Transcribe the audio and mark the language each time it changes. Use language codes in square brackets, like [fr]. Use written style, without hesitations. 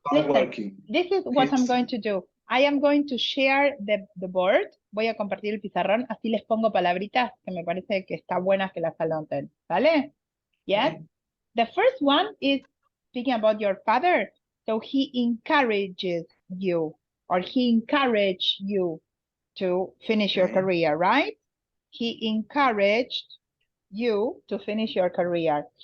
[en] Listen, this is what I'm going to do. I am going to share the board. [es] Voy a compartir el pizarrón, así les pongo palabritas que me parece que está buenas que las anoten. ¿Vale? Yes? [en] Okay. The first one is speaking about your father. So he encourages you, or he encouraged you to finish your Okay. career, right? He encouraged you to finish your career.